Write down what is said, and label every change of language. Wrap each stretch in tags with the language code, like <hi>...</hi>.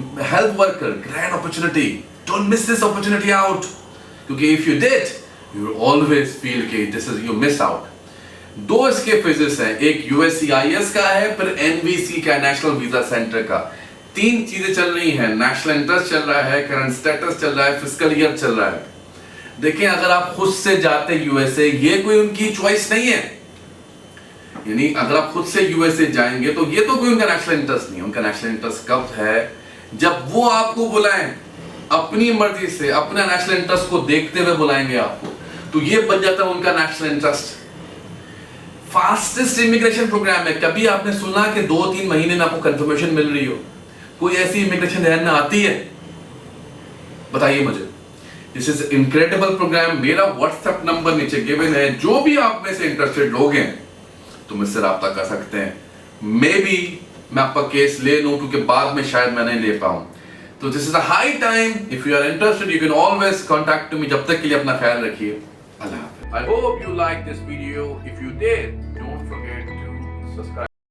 <en>Health worker, grand opportunity. Don't miss this opportunity out, کیونکہ if you did you will always feel کہ this is you miss out.</en> <ur>2 اس کے phases ہیں, ایک USCIS کا ہے, پھر NVC کا, نیشنل ویزا سینٹر کا. 3 چیزیں چل رہی ہیں, نیشنل انٹرسٹ چل رہا ہے, کرنٹ سٹیٹس چل رہا ہے, فسکل ایئر چل رہا ہے. دیکھیں اگر آپ خود سے جاتے یو ایس اے یہ کوئی ان کی چوائس نہیں ہے, یعنی اگر آپ خود سے یو ایس اے جائیں گے تو یہ تو کوئی ان کا نیشنل انٹرسٹ نہیں ہے. ان کا نیشنل انٹرسٹ کب ہے جب وہ آپ کو بلائیں, اپنی مرضی سے اپنا نیشنل انٹرسٹ کو دیکھتے ہوئے بلائیں گے آپ کو, تو یہ بن جاتا ہے ان کا national interest. Fastest immigration programme ہے. کبھی آپ نے سنا کہ 2-3 مہینے میں آپ کو کنفرمیشن مل رہی ہو؟ کوئی ایسی امیگریشن ذہن میں آتی ہے؟ بتائیے مجھے.</ur> <en>This is incredible program.</en> <ur>میرا واٹس ایپ نمبر نیچے گیون ہے, جو بھی آپ میں سے انٹرسٹڈ لوگ ہیں تو مجھ سے رابطہ کر سکتے ہیں. مے بی میں آپ کا کیس لے لوں کیونکہ بعد میں شاید میں نہیں لے پاؤں.</ur> <en>تو this is a high time. If you are interested you can always contact me.</en> <ur>جب تک کے لیے اپنا خیال رکھیے. اللہ حافظ.</ur> <en>I hope you like this video. If you did, don't forget to subscribe.</en>